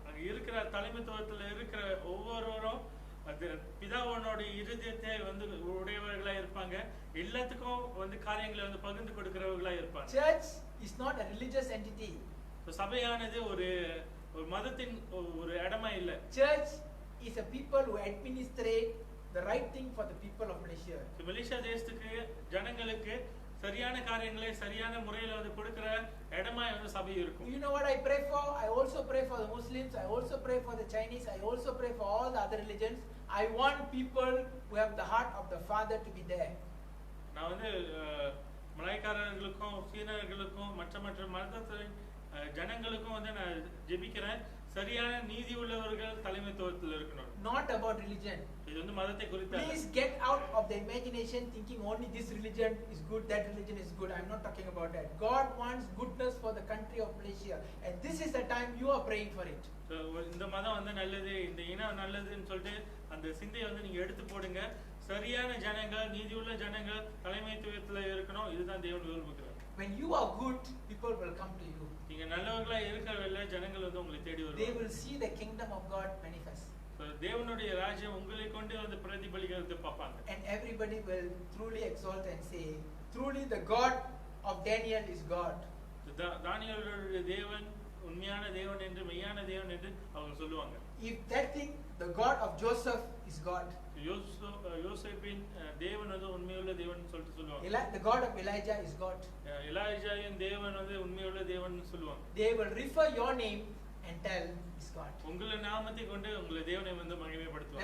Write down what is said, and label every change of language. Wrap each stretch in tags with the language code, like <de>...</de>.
<ta>இருக்கிற தலைமைத்துவத்துல இருக்கிற ஒவ்வொருவரும் பிதாவோட இருதயத்தை வந்து உடையவர்களா இருப்பாங்க. எல்லாத்துக்கும் வந்து காரியங்களை வந்து பகிர்ந்து கொடுக்கிறவர்களா இருப்பாங்க.</ta> <en>Church is not a religious entity.</en> <ta>சபையானது ஒரு மதத்தின் ஒரு இடமா இல்ல.</ta> <en>Church is a people who administrate the right thing for the people of Malaysia.</en> <ta>Malaysia தேசத்துக்கு ஜனங்களுக்கு சரியான காரியங்களை சரியான முறையில வந்து கொடுக்கிற இடமா வந்து சபை இருக்கும்.</ta> <en>You know what I pray for? I also pray for the Muslims, I also pray for the Chinese, I also pray for all the other religions. I want people who have the heart of the father to be there.</en> <ta>நான் வந்து மலாய்க்காரர்களுக்கும் சீனர்களுக்கும் மற்ற மதத்தின் ஜனங்களுக்கும் வந்து நான் ஜெபிக்கிறேன். சரியான நீதி உள்ளவர்கள் தலைமைத்துவத்தில் இருக்கணும்.</ta> <en>Not about religion.</en> <ta>இது வந்து மதத்தை குறித்து.</ta> <en>Please get out of the imagination thinking only this religion is good, that religion is good. I'm not talking about that. God wants goodness for the country of Malaysia, and this is the time you are praying for it.</en> <ta>So இந்த மதம் வந்து நல்லது, இந்த இனம் நல்லதுன்னு சொல்லிட்டு அந்த சிந்தையை வந்து நீங்க எடுத்து போடுங்க. சரியான ஜனங்கள், நீதியுள்ள ஜனங்கள் தலைமைத்துவத்தில் இருக்கணும். இதுதான் தேவன் விரும்புகிறார்.</ta> <en>When you are good, people will come to you.</en> <ta>நீங்க நல்லவர்களா இருக்கறவல்ல ஜனங்கள் வந்து உங்களை தேடி வருவாங்க.</ta> <en>They will see the kingdom of God manifest.</en> <ta>So தேவனுடைய ராஜ்யம் உங்களை கொண்டு வந்து பிரதிபலிக்கிறதை பார்ப்பாங்க.</ta> <en>And everybody will truly exalt and say, truly the God of Daniel is God.</en> <ta>தானியேலுடைய தேவன் உண்மையான தேவன் என்று மெய்யான தேவன் என்று அவங்க சொல்லுவாங்க.</ta> <en>If that thing, the God of Joseph is God.</en> <ta>யோசேப்பின் தேவன் வந்து உண்மையுள்ள தேவன் சொல்லிட்டு சொல்லுவாங்க.</ta> <en>The God of Elijah is God.</en> <ta>எலாயாவின் தேவன் வந்து உண்மையுள்ள தேவன் சொல்லுவாங்க.</ta> <en>They will refer your name and tell is God.</en> <ta>உங்கள் நாமத்தை கொண்டு உங்கள் தேவனை வந்து மகிமைப்படுத்துவாங்க.</ta>